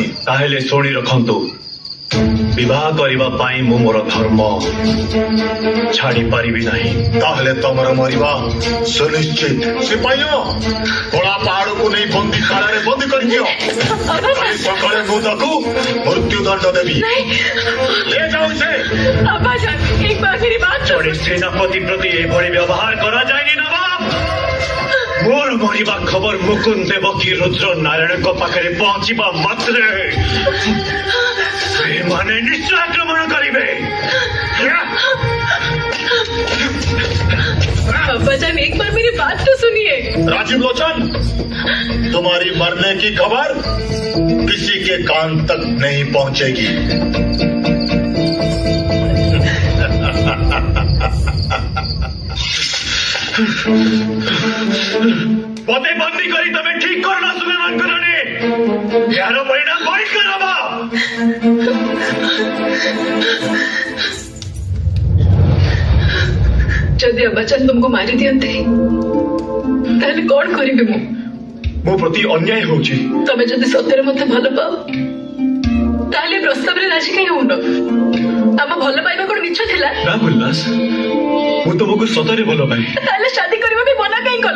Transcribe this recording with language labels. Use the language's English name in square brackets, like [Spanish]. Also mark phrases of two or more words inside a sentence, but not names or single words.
[Odia] ତାହେଲେ ଶୁଣି ରଖନ୍ତୁ, ବିବାହ କରିବା ପାଇଁ ମୁଁ ମୋର ଧର୍ମ ଛାଡ଼ି ପାରିବି ନାହିଁ। ତାହେଲେ ତମର ମରିବା ସୁନିଶ୍ଚିତ। ସିପାହୀ କଳା ପାହାଡକୁ ନେଇ ବନ୍ଦୀ ଖାନାରେ ବନ୍ଦୀ କରିଦିଅ। କାଲି ସକାଳେ ମୁଁ ତାକୁ ମୃତ୍ୟୁଦଣ୍ଡ ଦେବି। [Hindi] ले जाओ इसे। अबाजान, एक बार मेरी बात सुनो। [Odia] ଜଣେ ସେନାପତି ପ୍ରତି ଏଭଳି ବ୍ୟବହାର କରାଯାଏନି ନବାବ। ମୋର ମରିବା ଖବର ମୁକୁନ୍ଦ ଦେବକୀ ରୁଦ୍ର ନାରାୟଣଙ୍କ ପାଖରେ ପହଞ୍ଚିବା ମାତ୍ରେ ସେମାନେ ନିଶ୍ଚୟ ଆକ୍ରମଣ କରିବେ। [Hindi] अबाजान, एक बार मेरी बात तो सुनिए। राजीव लोचन, तुम्हारी मरने की खबर किसी के कान तक नहीं पहुंचेगी। [Odia] ମୋତେ ବନ୍ଦୀ କରି ତମେ ଠିକ କରନ ସୁଲେମାନ କରନି। ଏହାର ପରିଣାମ ଭୟଙ୍କର ହବ। ଯଦି ଅବାଜାନ ତୁମକୁ ମାରି ଦିଅନ୍ତେ ତାହେଲେ କଣ କରିବି ମୁଁ? ମୋ ପ୍ରତି ଅନ୍ୟାୟ ହେଉଛି। ତମେ ଯଦି ସତରେ ମତେ ଭଲ ପାଅ ତାହେଲେ ପ୍ରସ୍ତାବରେ ରାଜି କାହିଁ ହଉନ? ଆମ ଭଲ ପାଇବା କଣ ମିଛ ଥିଲା? ନା ଗୁଲନାଜ, ମୁଁ ତମକୁ ସତରେ ଭଲ ପାଏ। ତାହେଲେ शादी କରିବା ପାଇଁ ମନା କାହିଁ କଲ?